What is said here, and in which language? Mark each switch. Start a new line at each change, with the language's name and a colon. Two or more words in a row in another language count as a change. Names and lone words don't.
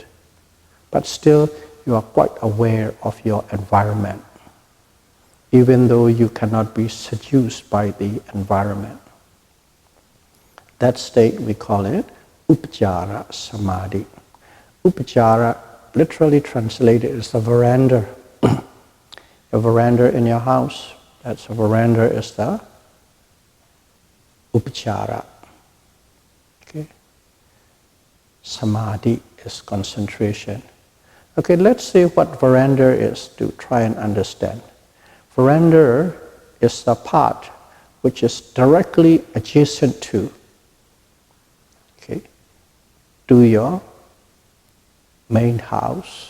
English: But still, you are quite aware of your environment, even though you cannot be seduced by the environment. That state, we call it
Pali: Upachara Samadhi.
English: Upachara, literally translated, is a veranda. A veranda in your house, that's a veranda is the Upachara. Okay? Samadhi is concentration. Okay, let's see what veranda is to try and understand. Veranda is the part which is directly adjacent to, okay, to your main house.